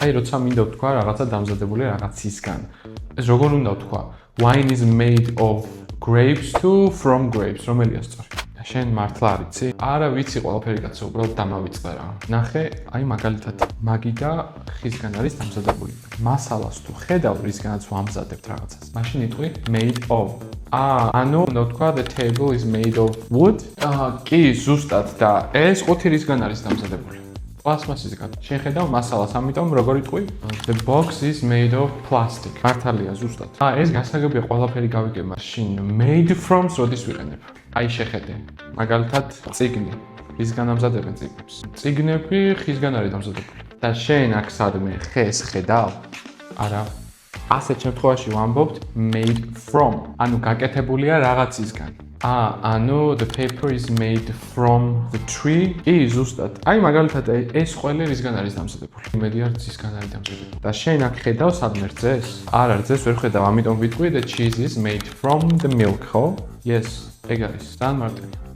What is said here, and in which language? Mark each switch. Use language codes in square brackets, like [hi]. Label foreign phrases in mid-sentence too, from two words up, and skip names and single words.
[ka] აი როცა მინდა ვთქვა რაღაცა დამზადებულია რაღაცისგან. ეს როგორ უნდა ვთქვა? [en] Wine is made of grapes to from grapes. [ka] რომელია სწორი? შენ მართლა არ იცი? არა ვიცი ყველაფერი კაცო, უბრალოდ დამავიწყდა რა. ნახე, აი მაგალითად, მაგი და ხისგან არის დამზადებული. მასალას თუ ხედავ, რისგანაც ვამზადებთ რაღაცას. მაშინ იტყვი [en] made of. [ka] ანუ უნდა ვთქვა [en] the table is made of wood. [ka] კი, ზუსტად და ეს ყუთი რისგან არის დამზადებული? პლასმასისგან. შენ ხედავ მასალას, ამიტომ როგორ იტყვი? [en] The box is made of plastic. [ka] მართალია, ზუსტად. ეს გასაგებია ყველაფერი გავიგე მაშინ [en] made from [ka] როდის ვიყენებ? აი შეხედე. მაგალითად, წიგნი. რისგან ამზადებენ წიგნებს? წიგნები ხისგან არის დამზადებული. და შენ აქ სადმე ხეს ხედავ? არა. ასეთ შემთხვევაში ვამბობთ [en] made from. [ka] ანუ გაკეთებულია რაღაცისგან. [en] ანუ the paper is made from the tree. [ka] კი, ზუსტად. აი მაგალითად ეს ყველი რისგან არის დამზადებული? იმედი არ ძისგან არის დამზადებული. და შენ აქ ხედავ სადმე რძეს? არ რძეს ვერ ხედავ, ამიტომ ვიტყვი [en] the cheese is made from the milk, [ka] ხო? Yes, ეგ არის. ძალიან მარტივია.